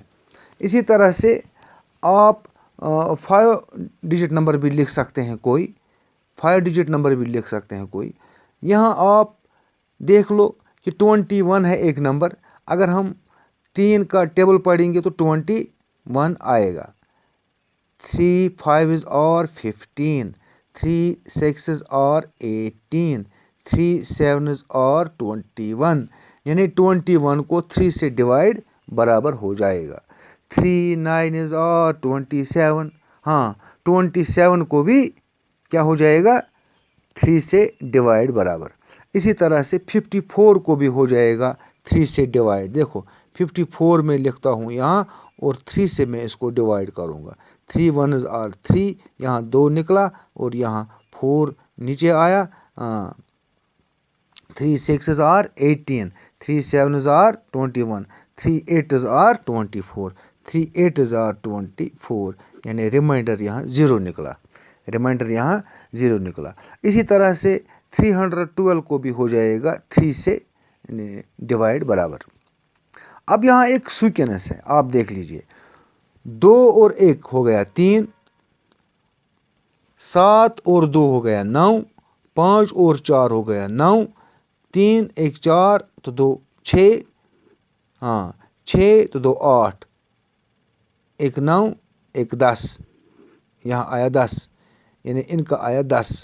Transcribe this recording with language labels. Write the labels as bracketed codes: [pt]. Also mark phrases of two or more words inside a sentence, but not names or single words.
[hi] इसी तरह से आप 5 [en] digit number [hi] भी लिख सकते हैं कोई, 5 [en] digit number [hi] भी लिख सकते हैं कोई। यहाँ आप देख लो कि 21 है एक नंबर, अगर हम 3 का टेबल पढ़ेंगे तो 21 आएगा। [en] 3 5s are 15, 3 6s are 18, 3 7s are 21, [hi] यानी 21 को 3 से डिवाइड बराबर हो जाएगा। [en] 3 9s are 27, [hi] हाँ 27 को भी क्या हो जाएगा 3 से डिवाइड बराबर। इसी तरह से 54 को भी हो जाएगा 3 से डिवाइड। देखो 54 में लिखता हूँ यहाँ और 3 से मैं इसको डिवाइड करूँगा। [en] 3 1s are 3, [hi] यहाँ 2 निकला और यहाँ 4 नीचे आया। [en] 3 6s are 18, 3 7s are 21, 3 8s are 24, 3 8s are 24, [hi] यानी रिमाइंडर यहाँ 0 निकला, रिमाइंडर यहाँ 0 निकला। इसी तरह से 312 को भी हो जाएगा 3 से डिवाइड बराबर। अब यहाँ एक सीक्वेंस है, आप देख लीजिए। 2 और 1 हो गया 3, 7 और 2 हो गया 9, 5 और 4 हो गया 9, 3 1 4 तो 2 6, हाँ 6 तो 2 8, 1 9 1 10, यहाँ आया 10, यानी इनका आया 10।